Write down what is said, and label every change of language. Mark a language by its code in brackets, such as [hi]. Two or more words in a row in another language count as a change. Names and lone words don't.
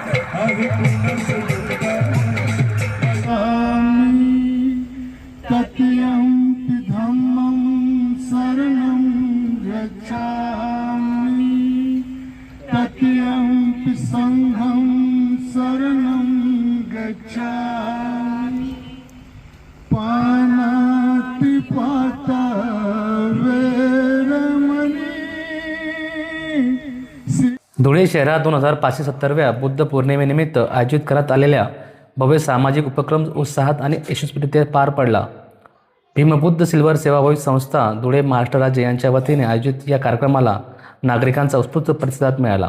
[pi] तत्यंपि धम्मं शरणं गच्छामि तत्यंपि संघं शरणं गच्छामि पानातिपाता वेरमणि। [mr] धुळे शहरात 2570व्या बुद्ध पौर्णिमेनिमित्त आयोजित करण्यात आलेल्या भव्य सामाजिक उपक्रम उत्साहात आणि यशस्वीरित्या पार पडला। भीमबुद्ध सिल्वर सेवाभावी संस्था धुळे महाराष्ट्र राज्य यांच्या वतीने आयोजित या कार्यक्रमाला नागरिकांचा उत्स्फूर्त प्रतिसाद मिळाला।